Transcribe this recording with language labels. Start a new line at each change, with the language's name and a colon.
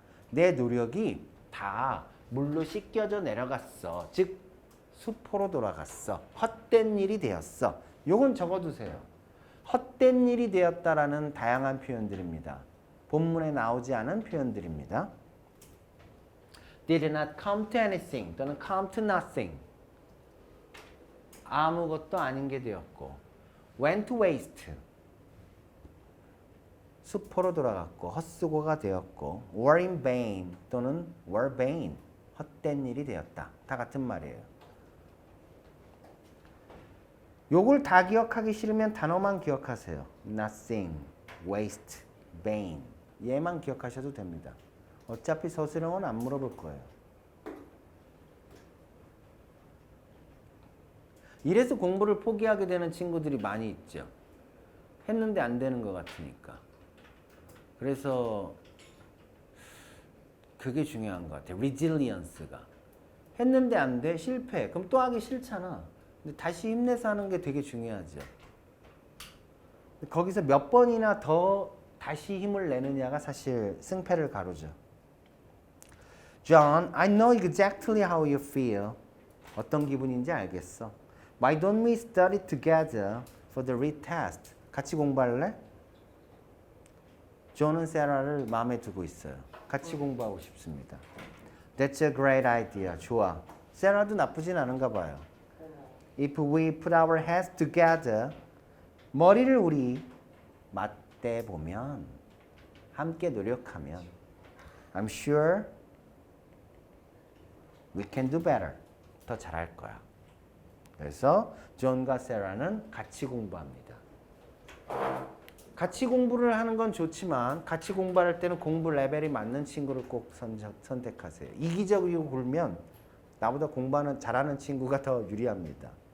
Korean: 내 노력이 다 물로 씻겨져 내려갔어. 즉 수포로 돌아갔어. 헛된 일이 되었어. 요건 적어두세요. 헛된 일이 되었다라는 다양한 표현들입니다. 본문에 나오지 않은 표현들입니다.
English: Did not come to anything
Korean: 또는
English: come to nothing.
Korean: 아무것도 아닌 게 되었고
English: went to waste.
Korean: 수포로 돌아갔고 헛수고가 되었고
English: were in vain
Korean: 또는
English: were vain.
Korean: 헛된 일이 되었다. 다 같은 말이에요. 요걸 다 기억하기 싫으면 단어만 기억하세요.
English: nothing, waste, vain.
Korean: 얘만 기억하셔도 됩니다. 어차피 서술형은 안 물어볼 거예요. 이래서 공부를 포기하게 되는 친구들이 많이 있죠. 했는데 안 되는 것 같으니까. 그래서 그게 중요한 것 같아요. resilience가. 했는데 안 돼? 실패. 그럼 또 하기 싫잖아. 근데 다시 힘내서 하는 게 되게 중요하죠. 거기서 몇 번이나 더 다시 힘을 내느냐가 사실 승패를 가르죠.
English: John, I know exactly how you feel.
Korean: 어떤 기분인지 알겠어.
English: Why don't we study together for the retest?
Korean: 같이 공부할래? 존은 세라를 마음에 두고 있어요. 같이 공부하고 싶습니다.
English: That's a great idea.
Korean: 좋아. 세라도 나쁘진 않은가 봐요.
English: If we put our heads together,
Korean: 머리를 우리 맞대 보면, 함께 노력하면,
English: I'm sure we can do better.
Korean: 더 잘할 거야. 그래서 존과 세라는 같이 공부합니다. 같이 공부를 하는 건 좋지만 같이 공부할 때는 공부 레벨이 맞는 친구를 꼭 선택하세요. 이기적이고 굴면 나보다 공부하는 잘하는 친구가 더 유리합니다.